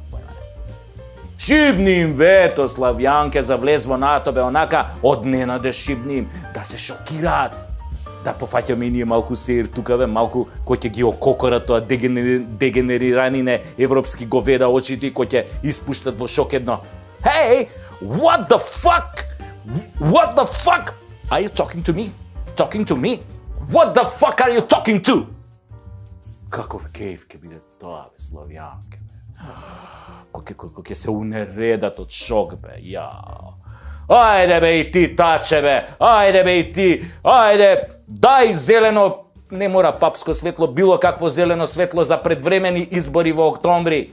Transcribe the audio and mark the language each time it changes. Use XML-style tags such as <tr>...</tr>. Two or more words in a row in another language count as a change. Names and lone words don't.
<mk>Шибни им вето, славјанке, за влез во НАТО, бе, онака одненаде шибни им, да се шокираат. Да пофаќаме и ние малку сеир тука, бе, малку кој ќе ги ококора тоа дегенериранине европски говеда очите, кој ќе испуштат во шок едно.</mk> <en>Hey, what the fuck? What the fuck? Are you talking to me? Talking to me? What the fuck are you talking to?</en> <mk>Каков кејф ќе биде тоа, бе, славјанке, бе. Кој ќе се унередат од шок, бе, јао. Ајде, бе, и ти, таче, бе, ајде, бе, и ти, ајде, дај зелено, не мора папско светло, било какво зелено светло за предвремени избори во октомври.</mk>